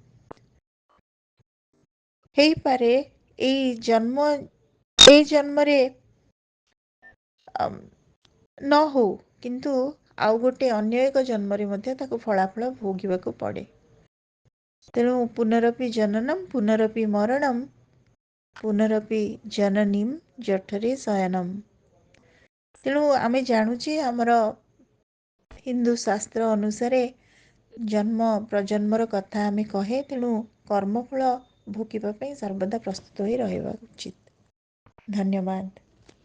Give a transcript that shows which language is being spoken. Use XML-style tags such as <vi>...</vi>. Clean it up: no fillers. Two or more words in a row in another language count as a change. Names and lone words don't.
<or>ହେଇ ପାରେ ଏଇ ଜନ୍ମ ରେ ନ ହୋ, କିନ୍ତୁ ଆଉ ଗୋଟେ ଅନ୍ୟ ଏକ ଜନ୍ମ ରେ ମଧ୍ୟ ତାକୁ ଫଳାଫଳ ଭୋଗିବାକୁ ପଡ଼େ।</or> <sa>तेणु पुनरपि जननम पुनरपि मरणम पुनरपि जननीम जठरे शयनम।</sa> <or>ତେଣୁ ଆମେ ଜାଣୁଛେ ଆମର ହିନ୍ଦୁ ଶାସ୍ତ୍ର ଅନୁସାରେ ଜନ୍ମ ପ୍ରଜନ୍ମର କଥା ଆମେ କହେ। ତେଣୁ କର୍ମଫଳ ଭୋଗିବା ପାଇଁ ସର୍ବଦା ପ୍ରସ୍ତୁତ ହୋଇ ରହିବା ଉଚିତ। धन्यवाद।</or>